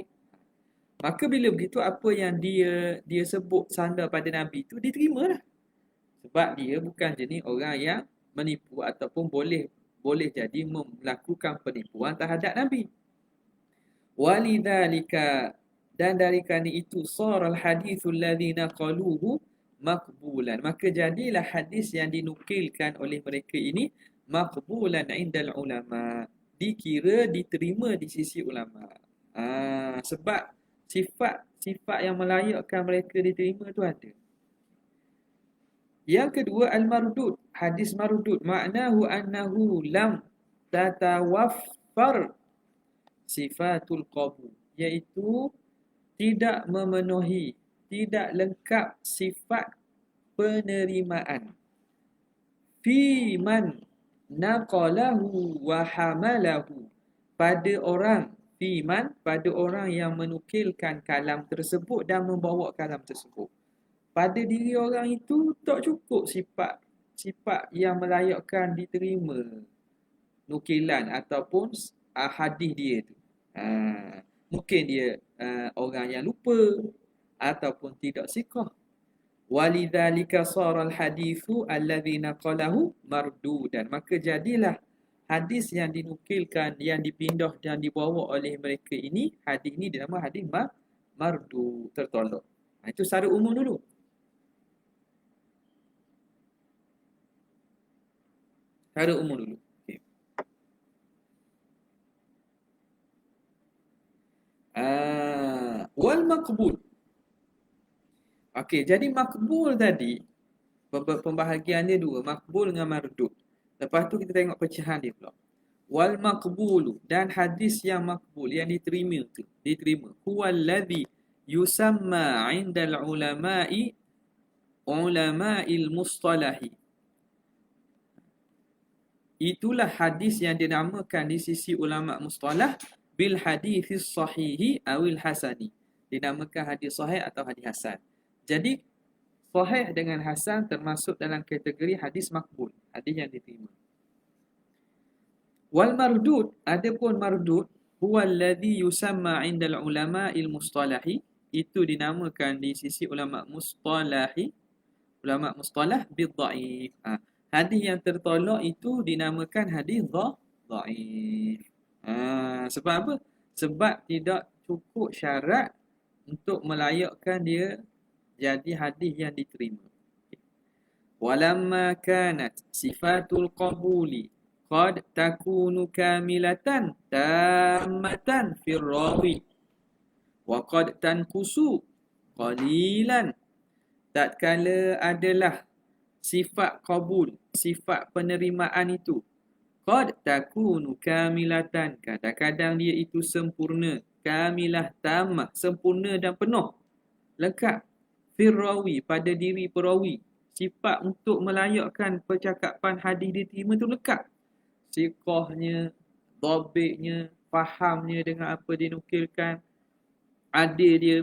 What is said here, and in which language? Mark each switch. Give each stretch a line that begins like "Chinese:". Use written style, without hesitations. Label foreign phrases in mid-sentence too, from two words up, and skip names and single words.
Malay: Maka bila begitu, apa yang dia sebut sandar pada Nabi itu diterima lah. Sebab dia bukan jenis orang yang menipu ataupun boleh jadi melakukan penipuan terhadap Nabi. Walidzalika, dan dari kerana itu,
Arabic: صار الحديث الذين قالوه مقبولا,
Malay: maka jadilah hadis yang dinukilkan oleh mereka ini
Arabic: مقبولا عند العلماء,
Malay: dikira diterima di sisi ulama. Sebab sifat yang melayakkan mereka diterima tu ada. Yang kedua,
Arabic: المردود، حديث مردود، معناه أنه لم تتوفر صفة القبول,
Malay: iaitu tidak memenuhi, tidak lengkap sifat penerimaan.
Arabic: في من نقله وحمله,
Malay: pada orang,
Arabic: في من,
Malay: pada orang yang menukilkan kalam tersebut dan membawa kalam tersebut. Pada diri orang itu tak cukup sifat yang melayakkan diterima nukilan ataupun hadis dia tu. Mungkin dia orang yang lupa ataupun tidak siqah.
Arabic: ولذلك صار الحديث الذي نقله مردودا,
Malay: maka jadilah hadis yang dinukilkan, yang dipindah dan dibawa oleh mereka ini, hadis ini dinamakan hadis mardu, tertolak. Itu secara umum dulu. Secara umum dulu. Okay.
Arabic: والمقبول.
Malay: Okey, jadi makbul tadi pembahagian dia dua, makbul dengan mardud. Lepas tu kita tengok pecahan dia pula.
Arabic: والمقبول,
Malay: dan hadis yang makbul, yang diterima.
Arabic: هو الذي يسمى عند علماء المصطلح.
Malay: Itulah hadis yang dinamakan di sisi ulama mustalah
Arabic: بالحديث الصحيح أو الحسن.
Malay: Dinamakan hadis sahih atau hadis hasan. Jadi sahih dengan hasan termasuk dalam kategori hadis makbul, hadis yang diterima.
Arabic: والمردود,
Malay: adapun mardud,
Arabic: هو الذي يسمى عند علماء المصطلح,
Malay: itu dinamakan di sisi ulama mustalah
Arabic: بالضعيف.
Malay: Hadis yang tertolak itu dinamakan hadis dhaif. Sebab apa? Sebab tidak cukup syarat untuk melayakkan dia jadi hadis yang diterima.
Arabic: ولما كانت صفة القبول قد تكون كاملة تامة في الراوي وقد تنقص قليلا,
Malay: tatkala adalah sifat qabul, sifat penerimaan itu,
Arabic: قد تكون كاملة,
Malay: kadang-kadang dia itu sempurna,
Arabic: كاملة تامة,
Malay: sempurna dan penuh, lengkap, firrawi, pada diri perawi, sifat untuk melayakkan percakapan hadis diterima tu lengkap, siqahnya, dhabitnya, fahamnya dengan apa dinukilkan, adil dia.